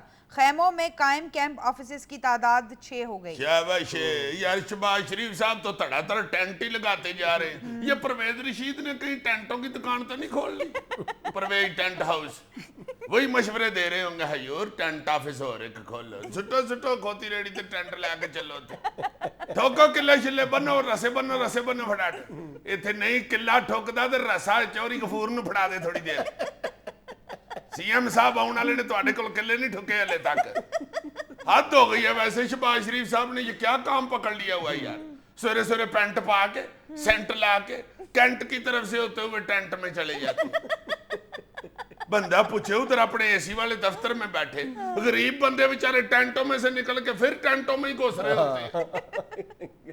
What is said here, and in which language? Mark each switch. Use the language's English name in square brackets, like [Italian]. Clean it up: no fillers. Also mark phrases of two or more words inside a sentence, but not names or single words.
[Urdu] خیموں میں قائم کیمپ آفیسز کی تعداد 6 ہو گئی. شاباش یار, شہباز شریف صاحب تو تڑا تڑ ٹینٹ ہی لگاتے جا رہے ہیں. یہ پرویز رشید نے کہیں ٹینٹوں کی دکان تو نہیں کھول لی؟ پرویز ٹینٹ ہاؤس وہی مشورے دے رہے ہوں گے, [Punjabi] حیور ٹینٹ آفس ہو رہے کہ کھولو, سٹو سٹو کھوتی ریڑی تے ٹینٹ لے کے چلو تے ٹھوکو کلے شلے بنو رسے بنو پھڑا تے ایتھے نہیں کلا ٹھوکدا تے رسا چوری غفور نو پھڑا دے تھوڑی دیر. سی ایم صاحب آن والے نے تواڈے کول کلے نہیں ٹھکے ہلے تک. حد ہو گئی ہے. [Urdu] ویسے شہباز شریف صاحب نے یہ کیا کام پکڑ لیا ہوا ہے یار, [Punjabi] سویرے سویرے پینٹ پا کے سینٹ لا کے [Urdu] کینٹ کی طرف سے ہوتے ہوئے ٹینٹ میں چلے جاتے. بندہ پوچھے ادھر اپنے اے سی والے دفتر میں بیٹھے, غریب بندے بیچارے ٹینٹوں میں سے نکل کے پھر ٹینٹوں میں ہی گھس رہے ہوتے ہیں.